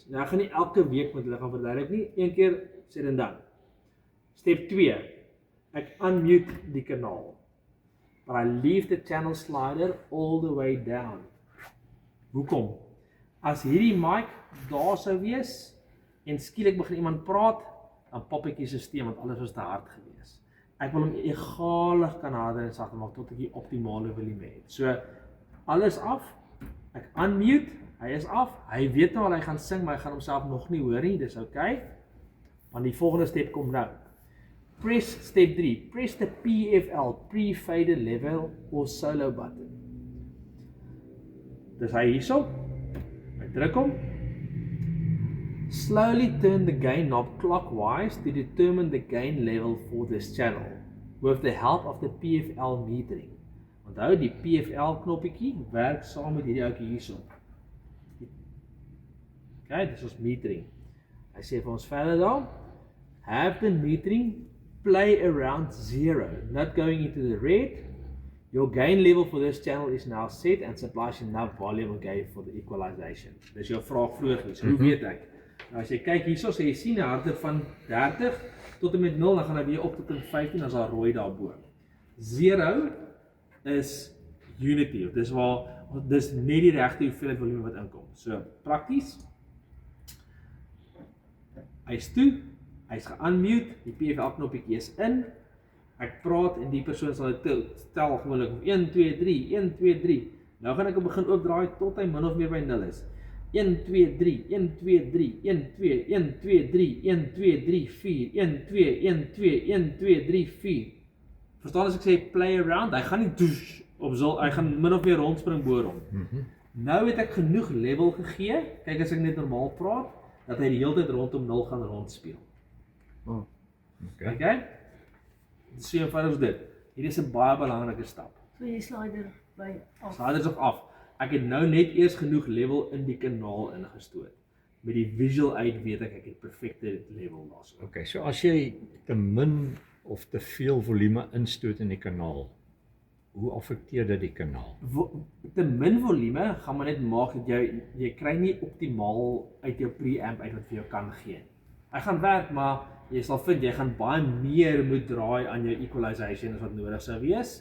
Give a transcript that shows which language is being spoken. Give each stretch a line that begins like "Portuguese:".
Afrikaans: Nou ek gaan nie elke week met hulle gaan verduidelik nie, een keer sê en dan. Step 2. Ek unmute die kanaal.
English: But I leave the channel slider all the way down.
Afrikaans: Hoekom? As hierdie mic daar sou wees en skielik begin iemand praat, dan pop ek die stelsel want alles was te hard gewees. Ek wil hom egalig kan harder en sagter maak tot ek die optimale volume het. So alles af. Ek unmute, hy is af. Hy weet nou al hy gaan sing, maar hy gaan homself nog nie hoor nie. Dis okay. Want die volgende step kom nou.
English: Press step 3. Press the PFL, pre-fader level or solo button.
Afrikaans: Dis hy hierso. Ek druk hom.
English: Slowly turn the gain knob clockwise to determine the gain level for this channel with the help of the PFL metering.
Afrikaans: Onthou die PFL knoppietjie werk saam met hierdie ouetjie hierso. Okay, dis ons metering. Hy sê vir ons verder daar,
English: have the metering play around 0, not going into the red. Your gain level for this channel is now set and supplies enough volume and gain for the equalization.
Afrikaans: Dis jou vraag vroeër gewees. Hoe weet ek? Nou as jy kyk hierso, sê jy sien 'n harde van 30 tot en met 0, dan gaan hy weer op tot in 15 as daar rooi daarbo. 0 is unity. Dis net die regte hoeveelheid volume wat inkom. So prakties. Hy's toe, hy's ge-unmute, die PFL knoppietjie is in. Ek praat en die persoon sal dit tel gewoonlik 1 2 3 1 2 3. Nou gaan ek hom begin oopdraai tot hy min of meer by 0 is. 1 2 3 1 2 3 1 2 1 2 3 1 2 3 4 1 2 1 2 1 2 3 4. Verstaan as ek sê play around, hy gaan nie douche op so, hy gaan min of meer rondspring boor hom. Nou het ek genoeg level gegee. Kyk as ek net normaal praat, dat hy die hele tyd rondom 0 gaan rondspeel. Okay? So eenvoudig is dit. Hierdie is 'n baie belangrike stap. So jy slider by af. Slider is nog af. Ek het nou net eers genoeg level in die kanaal ingestoot. Met die visual uit weet ek het perfekte level daarso. Okay, so as jy te min of te veel volume instoot in die kanaal, hoe affekteer dit die kanaal? Te min volume gaan maar net maak dat jy kry nie optimaal uit jou preamp uit wat vir jou kan gee. Hy gaan werk, maar jy sal vind jy gaan baie meer moet draai aan jou equalization as wat nodig sou wees.